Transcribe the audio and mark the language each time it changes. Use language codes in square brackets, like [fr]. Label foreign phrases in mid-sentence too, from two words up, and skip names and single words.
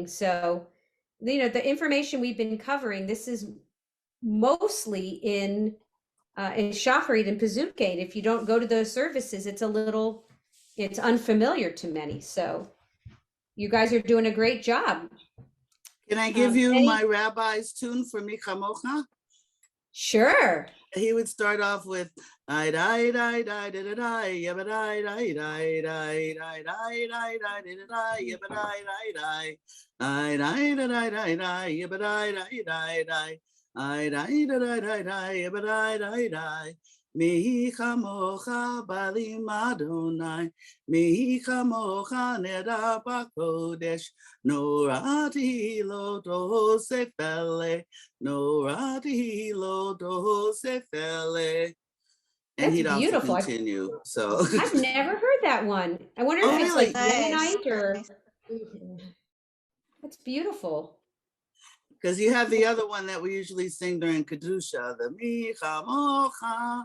[en] So, you know, the information we've been covering, this is mostly in Shacharit and Pazukate. If you don't go to those services, it's unfamiliar to many. So you guys are doing a great job. Can I give you any- my rabbi's tune for Micha Mocha? Sure. He would start off with I die die die da da die yabba die die die die die die die die da die yabba die die die I die da die die die yabba die die die die I die da die die die yabba die die die [he] מי כמוכה באלים אדוני מי כמוכה נאדר בקודש נורא תהלת עשה פלא נורא תהלת עשה פלא. [en] And That's he'd also beautiful. continue. So I've never heard that one. I wonder Oh, if it's really? like Nice, Yemenite or. nice. That's beautiful. because you have the other one that we usually sing during Kedusha, the Micha Mocha.